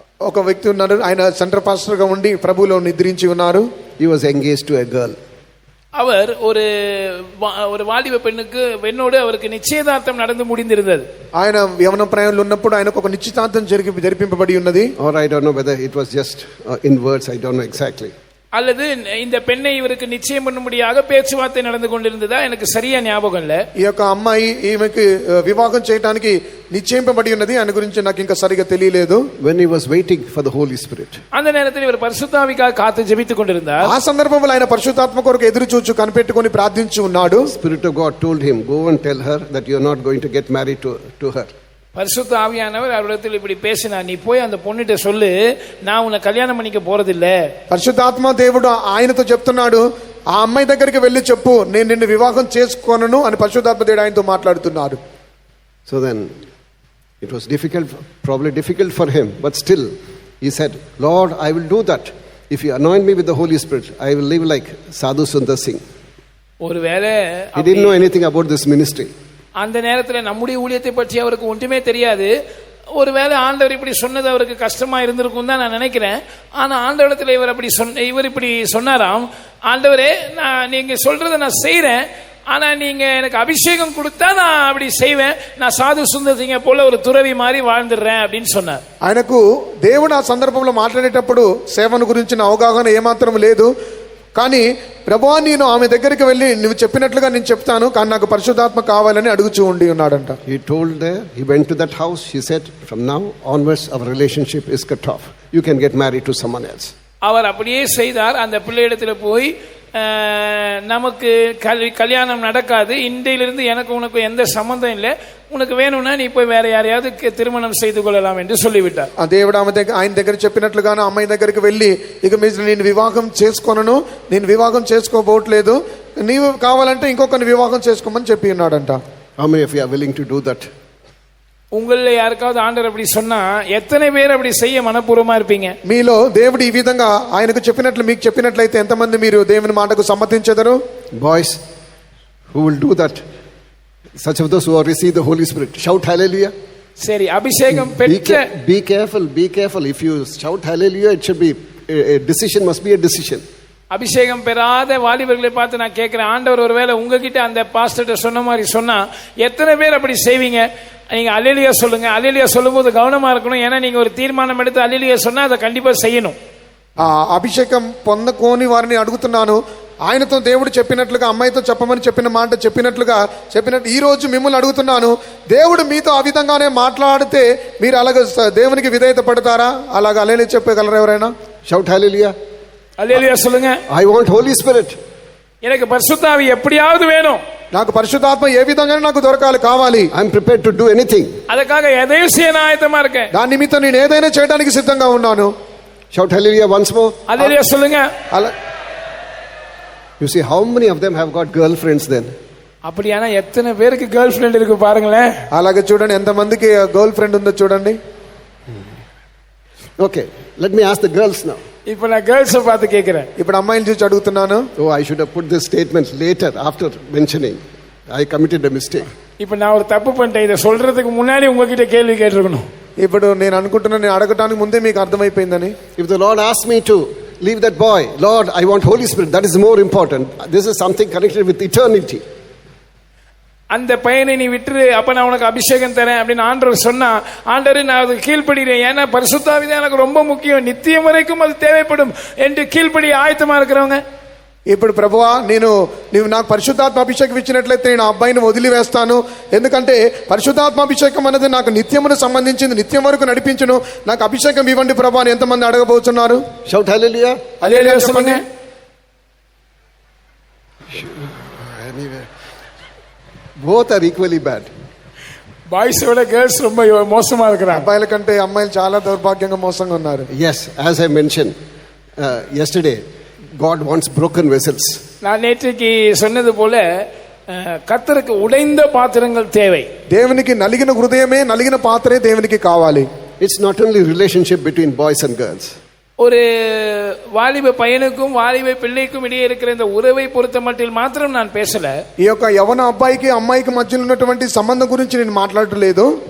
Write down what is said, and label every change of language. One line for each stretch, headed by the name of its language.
Telugu: ఒక వ్యక్తి ఉన్నారు, ఆయన సెంటర్ పాస్టర్ గా ఉండి ప్రభువులో నిద్రించి ఉన్నారు.
English: He was engaged to a girl.
Tamil: அவர் ஒரு வாலிப பெண்ணோடு அவருக்கு நிச்சயதார்த்தம் நடந்து முடிந்திருந்தது.
Telugu: ఆయన యవన ప్రాయంలో ఉన్నప్పుడు ఆయనకు ఒక నిశ్చితార్థం జరిపింపబడి ఉన్నది.
English: Or I don't know whether it was just in words, I don't know exactly.
Tamil: அல்லது இந்த பெண்ணை இவருக்கு நிச்சயம் பண்ணும்படியாக பேச்சுவார்த்தை நடந்து கொண்டிருந்ததா எனக்கு சரியா ஞாபகம் இல்ல.
Telugu: ఈ యొక్క అమ్మాయి ఈమెకి వివాహం చేయడానికి నిశ్చయింపబడి ఉన్నది, ఆయన గురించి నాకు ఇంకా సరిగా తెలియలేదు.
English: When he was waiting for the Holy Spirit,
Tamil: அந்த நேரத்தில் இவர் பரிசுத்த ஆவிக்காக காத்து ஜெபித்துக் கொண்டிருந்தார்.
Telugu: ఆ సందర్భంలో ఆయన పరిశుద్ధాత్మ కొరకు ఎదురు చూచు కనిపెట్టుకొని ప్రార్థించి ఉన్నాడు.
English: Spirit of God told him, go and tell her that you are not going to get married to her.
Tamil: பரிசுத்த ஆவியானவர் அவரிடத்தில் இப்படி பேசினார், நீ போய் அந்த பொண்ணுகிட்ட சொல்லு, நான் உன்னை கல்யாணம் பண்ணிக்க போறதில்ல.
Telugu: పరిశుద్ధాత్మ దేవుడు ఆయనతో చెప్తున్నాడు, ఆ అమ్మాయి దగ్గరికి వెళ్ళి చెప్పు, నేను నిన్ను వివాహం చేసుకోనను అని పరిశుద్ధాత్మ దేవుడు ఆయనతో మాట్లాడుతున్నారు.
English: So then it was probably difficult for him, but still he said, Lord, I will do that. If you anoint me with the Holy Spirit, I will live like Sadhu Sundar Singh.
Tamil: ஒருவேளை
English: he didn't know anything about this ministry.
Tamil: அந்த நேரத்தில் நம்முடைய ஊழியத்தை பற்றி அவருக்கு ஒன்றுமே தெரியாது. ஒருவேளை ஆண்டவர் இப்படி சொன்னது அவருக்கு கஷ்டமா இருந்திருக்கும் தான் நான் நினைக்கிறேன். ஆனா ஆண்டவரிடத்தில் இவர் இப்படி சொன்னாராம், ஆண்டவரே நீங்க சொல்றதை நான் செய்யறேன், ஆனா நீங்க எனக்கு அபிஷேகம் கொடுத்தா நான் அப்படி செய்வேன், நான் சாது சுந்தர் சிங்க போல ஒரு துறவி மாதிரி வாழ்ந்துடுறேன் அப்படின்னு சொன்னார்.
Telugu: ఆయనకు దేవుడు ఆ సందర్భంలో మాట్లాడేటప్పుడు సేవను గురించిన అవగాహన ఏమాత్రం లేదు. కానీ ప్రభువా నేను ఆమె దగ్గరికి వెళ్ళి నువ్వు చెప్పినట్లుగా నేను చెప్తాను, కానీ నాకు పరిశుద్ధాత్మ కావాలని అడుగుచూ ఉండి ఉన్నాడంట.
English: He went to that house, he said, from now onwards our relationship is cut off. You can get married to someone else.
Tamil: அவர் அப்படியே செய்தார். அந்த பிள்ளையிடத்தில் போய் நமக்கு கல்யாணம் நடக்காது, இன்றையிலிருந்து எனக்கு உனக்கு எந்த சம்பந்தம் இல்லை, உனக்கு வேணும்னா நீ போய் வேற யாரையாவது திருமணం செய்து கொள்ளலாம் என்று சொல்லிவிட்டார்.
Telugu: దేవుడు ఆయన దగ్గర చెప్పినట్లుగానే అమ్మాయి దగ్గరికి వెళ్ళి ఇక మీరు నేను వివాహం చేసుకోనను, నేను వివాహం చేసుకోబోట్లేదు, నీవు కావాలంటే ఇంకొకరిని వివాహం చేసుకోమని చెప్పి ఉన్నాడంట.
English: How many of you are willing to do that?
Tamil: உங்கள யாருக்காவது ஆண்டவர் அப்படி சொன்னா எத்தனை பேர் அப்படி செய்ய மனப்பூர்வமா இருப்பீங்க?
Telugu: మీలో దేవుడు ఈ విధంగా ఆయనకు చెప్పినట్లు మీకు చెప్పినట్లయితే ఎంతమంది మీరు దేవుని మాటకు సమ్మతించెదరు?
English: Boys, who will do that? Such of those who have received the Holy Spirit, shout hallelujah.
Tamil: சரி, அபிஷேகம் பெற்ற
English: be careful. If you shout hallelujah, it should be a decision, must be a decision.
Tamil: அபிஷேகம் பெறாத வாலிபர்களை பார்த்து நான் கேட்கிறேன், ஆண்டவர் ஒருவேளை உங்ககிட்ட அந்த பாஸ்டர்ட்ட சொன்ன மாதிரி சொன்னா எத்தனை பேர் அப்படி செய்வீங்க? நீங்க அல்லேலூயா சொல்லுங்க. அல்லேலூயா சொல்லும்போது கவனமா இருக்கணும், ஏன்னா நீங்க ஒரு தீர்மானம் எடுத்து அல்லேலூயா சொன்னா அதை கண்டிப்பா செய்யணும்.
Telugu: అభిషేకం పొందకోని వారిని అడుగుతున్నాను, ఆయనతో దేవుడు చెప్పినట్లుగా అమ్మాయితో చెప్పమని చెప్పిన మాట చెప్పినట్లుగా ఈ రోజు మిమ్మల్ని అడుగుతున్నాను, దేవుడు మీతో ఆ విధంగానే మాట్లాడితే మీరు అలాగ దేవునికి విధేయత పడతారా? అలాగ అల్లెలూయా చెప్పగలరా ఎవరైనా?
English: Shout hallelujah.
Tamil: அல்லேலூயா சொல்லுங்க.
English: I want Holy Spirit.
Tamil: எனக்கு பரிசுத்த ஆவி எப்படியாவது வேணும்,
Telugu: నాకు పరిశుద్ధాత్మ ఏ విధంగానే నాకు దొరకాలి, కావాలి.
English: I am prepared to do anything.
Tamil: அதுக்காக எதையும் செய்ய நான் ஆயத்தமா இருக்கேன்.
Telugu: దాని నిమిత్తం నేను ఏదైనా చేయడానికి సిద్ధంగా ఉన్నాను.
English: Shout hallelujah once more.
Tamil: அல்லேலூயா சொல்லுங்க.
English: You see how many of them have got girlfriends then?
Tamil: அப்படியானா எத்தனை பேருக்கு கேர்ள் ஃப்ரெண்ட் இருக்கு பாருங்களேன்.
Telugu: అలాగే చూడండి ఎంత మందికి గర్ల్ ఫ్రెండ్ ఉందో చూడండి.
English: Okay, let me ask the girls now.
Tamil: இப்போ நான் கேர்ள்ஸ் பார்த்து கேக்குறேன்.
Telugu: ఇప్పుడు అమ్మాయిని చూసి అడుగుతున్నాను.
English: Oh, I should have put this statement later after mentioning. I committed a mistake.
Tamil: இப்போ நான் ஒரு தப்பு பண்ணிட்டேன், இதை சொல்றதுக்கு முன்னாடி உங்ககிட்ட கேள்வி கேட்டிருக்கணும்.
Telugu: ఇప్పుడు నేను అనుకుంటున్నా, నేను అడగటానికి ముందే మీకు అర్థమైపోయిందని.
English: If the Lord asks me to leave that boy, Lord, I want Holy Spirit, that is more important. This is something connected with eternity.
Tamil: அந்த பையனை நீ விட்டுரு, அப்ப நான் உனக்கு அபிஷேகம் தரேன் அப்படின்னு ஆண்டவர் சொன்னா, ஆண்டவரே நான் அதுக்கு கீழ்ப்படுகிறேன், ஏன்னா பரிசுத்த ஆவி தான் எனக்கு ரொம்ப முக்கியம், நித்தியம் வரைக்கும் அது தேவைப்படும் என்று கீழ்ப்படி ஆயத்தமா இருக்கிறவங்க.
Telugu: ఇప్పుడు ప్రభువా, నీవు నాకు పరిశుద్ధాత్మ అభిషేకం ఇచ్చినట్లయితే నేను ఆ అబ్బాయిని వదిలివేస్తాను, ఎందుకంటే పరిశుద్ధాత్మ అభిషేకం అనేది నాకు నిత్యమును సంబంధించింది, నిత్యం వరకు నడిపించును, నాకు అభిషేకం ఇవ్వండి ప్రభువా అని ఎంతమంది అడగబోతున్నారు?
English: Shout hallelujah.
Tamil: హల్లెలూయా சொல்லுங்க.
English: Anyway, both are equally bad.
Tamil: Boys విడ girls ரொம்ப మోసமா இருக்கிறாங்க.
Telugu: అబ్బాయిల కంటే అమ్మాయిలు చాలా దౌర్భాగ్యంగా మోసంగా ఉన్నారు.
English: Yes, as I mentioned yesterday, God wants broken vessels.
Tamil: நான் நேற்றுக்கு சொன்னது போல கர்த்தருக்கு உடைந்த பாத்திரங்கள் தேவை.
Telugu: దేవునికి నలిగిన హృదయమే, నలిగిన పాత్రే దేవునికి కావాలి.
English: It's not only relationship between boys and girls.
Tamil: ஒரு வாலிப பையனுக்கும் வாலிப பிள்ளைக்கும் இடையே இருக்கிற இந்த உறவை பொறுத்த மட்டில் மாத்திரம் நான் பேசல.
Telugu: ఈ యొక్క యవన అబ్బాయికి అమ్మాయికి మధ్యలో ఉన్నటువంటి సంబంధం గురించి నేను మాట్లాడలేదు.